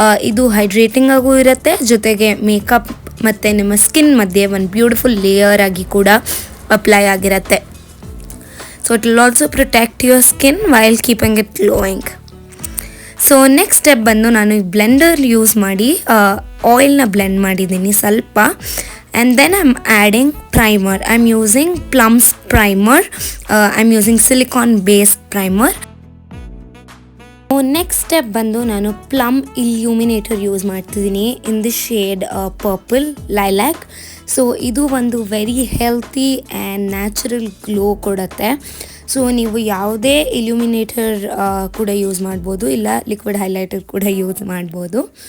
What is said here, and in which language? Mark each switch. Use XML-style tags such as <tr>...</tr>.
<kn>ಇದು ಹೈಡ್ರೇಟಿಂಗ್ ಆಗೂ ಇರುತ್ತೆ, ಜೊತೆಗೆ ಮೇಕಪ್ ಮತ್ತು ನಿಮ್ಮ ಸ್ಕಿನ್ ಮಧ್ಯೆ ಒಂದು ಬ್ಯೂಟಿಫುಲ್ ಲೇಯರ್ ಆಗಿ ಕೂಡ ಅಪ್ಲೈ ಆಗಿರುತ್ತೆ.</kn> <en>So it will also protect your skin while keeping it glowing.</en> <kn>So next step ಬಂದು ನಾನು ಬ್ಲೆಂಡರ್ ಯೂಸ್ ಮಾಡಿ ಆಯಿಲ್ನ ಬ್ಲೆಂಡ್ ಮಾಡಿದ್ದೀನಿ ಸ್ವಲ್ಪ.</kn> <en>And then I'm adding primer. I'm using Plum's primer. I'm using silicone based primer.</en> <kn>Next step ಬಂದು ನಾನು plum ಇಲ್ಯೂಮಿನೇಟರ್ use ಮಾಡ್ತಿದ್ದೀನಿ</kn> <en>In the shade purple lilac.</en> <kn>So ಇದು ಒಂದು very healthy and natural glow ಕೊಡುತ್ತೆ. So ನೀವು ಯಾವುದೇ ಇಲ್ಯೂಮಿನೇಟರ್ ಕೂಡ ಯೂಸ್ ಮಾಡ್ಬೋದು, ಇಲ್ಲ ಲಿಕ್ವಿಡ್ ಹೈಲೈಟರ್ ಕೂಡ ಯೂಸ್ ಮಾಡ್ಬೋದು.</kn>